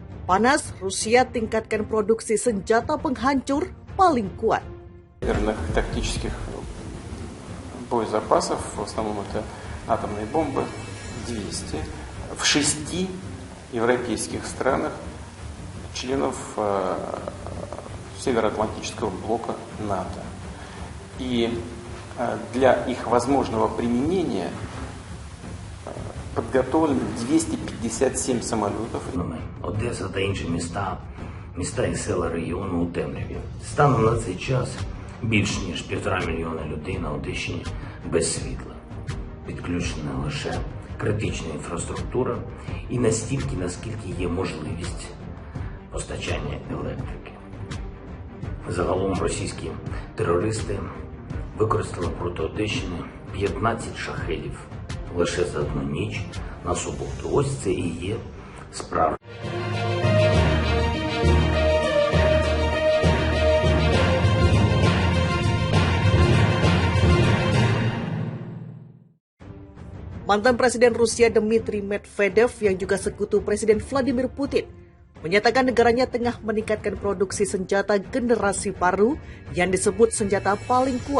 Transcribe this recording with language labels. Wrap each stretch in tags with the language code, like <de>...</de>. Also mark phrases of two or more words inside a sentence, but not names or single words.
<id>panas, Rusia tingkatkan produksi senjata penghancur paling kuat.</id> <ru>Тактических боезапасов, в основном это атомные бомбы, 200 в 6 европейских странах, членов Североатлантического блока НАТО. И для их возможного применения подготовлено 257 самолетов.</ru> <uk>Одеса та інші міста і села регіону у темряві. Станом на цей час більш ніж 1,5 мільйона людей на Одещині без світла. Підключена лише критична інфраструктура і настільки, наскільки є можливість постачання електрики. Загалом російські терористи використали проти Одещини 15 шахедів лише за одну ніч на суботу. Ось це і є справа.</uk> <id>Mantan Presiden Rusia Dmitry Medvedev yang juga sekutu Presiden Vladimir Putin menyatakan negaranya tengah meningkatkan produksi senjata generasi baru yang disebut senjata paling kuat.</id>